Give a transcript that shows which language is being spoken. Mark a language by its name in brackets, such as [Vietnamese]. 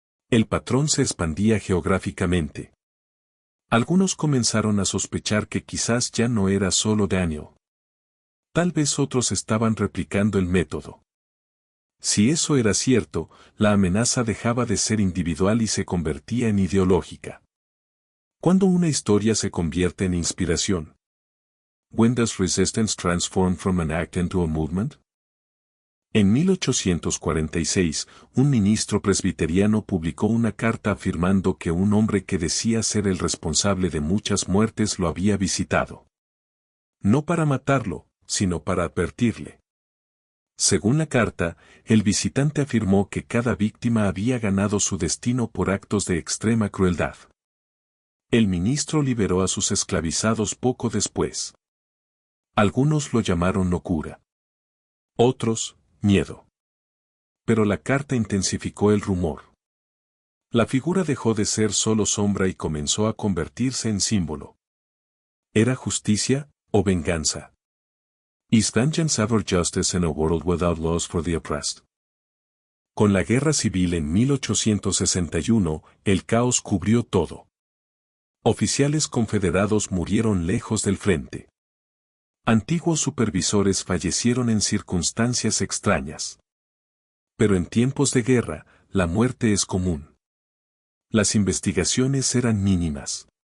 [Spanish] El patrón se expandía geográficamente. Algunos comenzaron a sospechar que quizás ya no era solo Daniel. Tal vez otros estaban replicando el método. Si eso era cierto, la amenaza dejaba de ser individual y se convertía en ideológica. ¿Cuándo una historia se convierte en inspiración? [English] When does resistance transform from an act into a movement? [Spanish] En 1846, un ministro presbiteriano publicó una carta afirmando que un hombre que decía ser el responsable de muchas muertes lo había visitado. No para matarlo, sino para advertirle. Según la carta, el visitante afirmó que cada víctima había ganado su destino por actos de extrema crueldad. El ministro liberó a sus esclavizados poco después. Algunos lo llamaron locura. Otros, miedo. Pero la carta intensificó el rumor. La figura dejó de ser solo sombra y comenzó a convertirse en símbolo. ¿Era justicia o venganza? [English] Is vengeance ever justice in a world without laws for the oppressed? [Spanish] Con la guerra civil en 1861, el caos cubrió todo. Oficiales confederados murieron lejos del frente. Antiguos supervisores fallecieron en circunstancias extrañas. Pero en tiempos de guerra, la muerte es común. Las investigaciones eran mínimas.